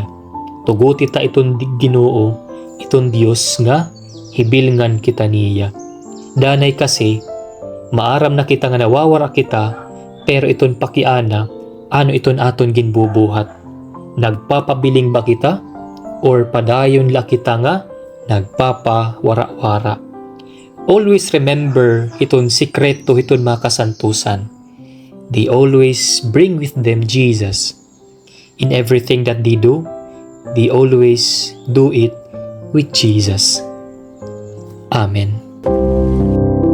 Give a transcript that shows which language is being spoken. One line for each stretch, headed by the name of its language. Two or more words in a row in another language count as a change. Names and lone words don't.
Waray: Tuguti ta iton Ginoo, iton Dios nga hibilngan kita niya. Danay kasi, maaram na kita nga nawawara kita, pero iton pakiana, ano iton aton ginbubuhat. Nagpapabiling ba kita? Or padayon la kita nga nagpapawara-wara.
English: Always remember
Waray: iton sikreto iton mga kasantusan.
English: They always bring with them Jesus. In everything that they do, they always do it with Jesus. Amen.